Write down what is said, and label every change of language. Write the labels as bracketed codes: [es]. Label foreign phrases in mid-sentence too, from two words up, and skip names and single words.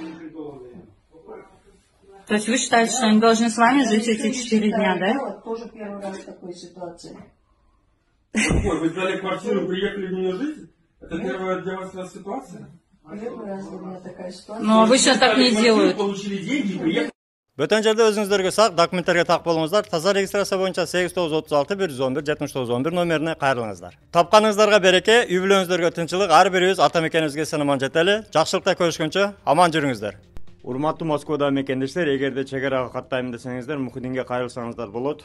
[ru] То есть вы считаете, что они должны с вами жить эти 4 дня, да? Да, тоже первый раз в такой ситуации. Какой? Вы сдали квартиру, приехали в нее жить? Это первая для вас ситуация? Первый раз для меня такая ситуация. Но обычно так не делают. Получили деньги и приехали. [ky] Бөтен жерде өзүңүздөргө сак документтерге так болуңуздар. Таза регистрация боюнча 8936 111 7911 номерине кайрылыңыздар. Тапканыңыздарга береке, үй бүлөңүздөргө тынчылык, ар бирибиз ата мекенибизге сынаман жетели. Жакшылыкта көрүшкөнчө аман жүрүңүздөр. Урматтуу Москвада мекендештер, эгерде чек арага каттайм десеңиздер, Мухидинге кайрылсаңыздар болот.